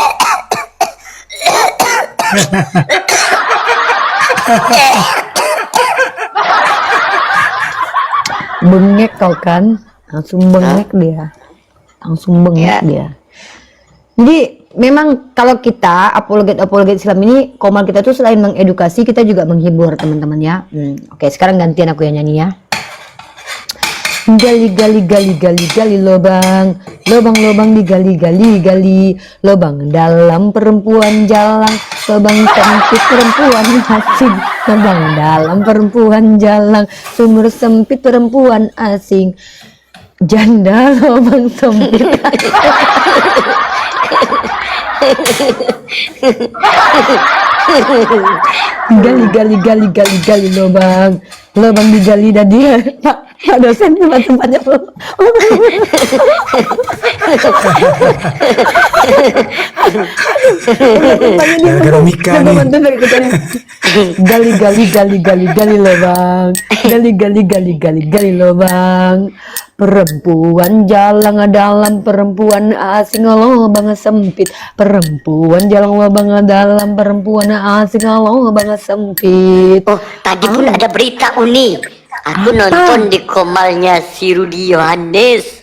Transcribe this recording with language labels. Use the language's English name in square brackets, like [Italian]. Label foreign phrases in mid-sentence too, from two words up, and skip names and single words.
[Indonesian] Bengek kau kan, langsung bengek dia. Jadi memang kalau kita apologet Islam ini, komal kita tuh selain mengedukasi, kita juga menghibur teman-teman ya. Oke, sekarang gantian aku yang nyanyi ya. Gali gali gali gali gali lobang, lobang digali gali gali, lobang dalam perempuan jalang, lobang sempit perempuan asing, lobang dalam perempuan jalang, sumur sempit perempuan asing, janda lobang sempit. Gali gali gali gali gali lobang, lobang digali dan dia Pak dosen tempatnya gali gali gali gali gali lobang, gali gali gali gali gali lobang, perempuan jalan dalam perempuan asing lobang sempit, perempuan jalan lobang dalam perempuan asing lobang sempit. Oh, tadi pun ada berita Uni. Aku nonton di komalnya si Rudi Yohanes.